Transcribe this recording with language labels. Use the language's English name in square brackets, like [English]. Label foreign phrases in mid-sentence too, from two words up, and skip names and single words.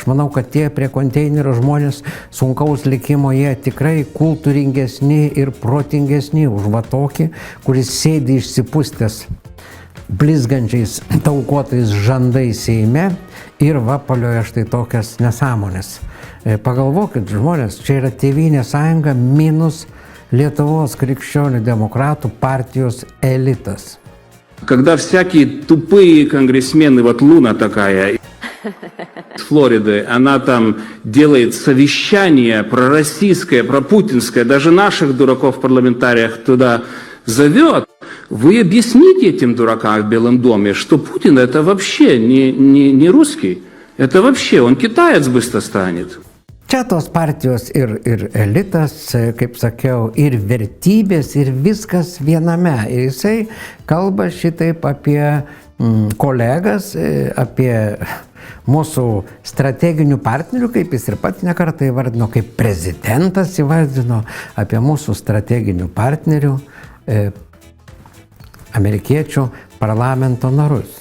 [Lithuanian] Aš manau, kad tie prie konteinerio žmonės sunkaus likimo, jie tikrai kultūringesni ir protingesni už va tokį, kuris sėdi išsipustęs blizgančiais taukuotais žandais Seime ir vapalioja štai tokias nesąmonės. Pagalvokit, žmonės, čia yra Tėvynės sąjunga minus Lietuvos krikščionių demokratų partijos elitas. [Russian] Когда всякие тупые конгрессмены, вот Луна такая, из Флориды, она там делает совещание пророссийское, пропутинское, даже наших дураков-парламентариев туда зовет. Вы объясните этим дуракам в Белом доме, что Путин это вообще не русский, это вообще, он китаец быстро станет. [Lithuanian] Čia tos partijos ir elitas, kaip sakiau, ir vertybės, ir viskas viename. Ir jisai kalba šitaip apie kolegas, apie mūsų strateginių partnerių, kaip jis ir pats nekartą įvardino, kaip prezidentas įvardino, apie mūsų strateginių partnerių, amerikiečių parlamento narus.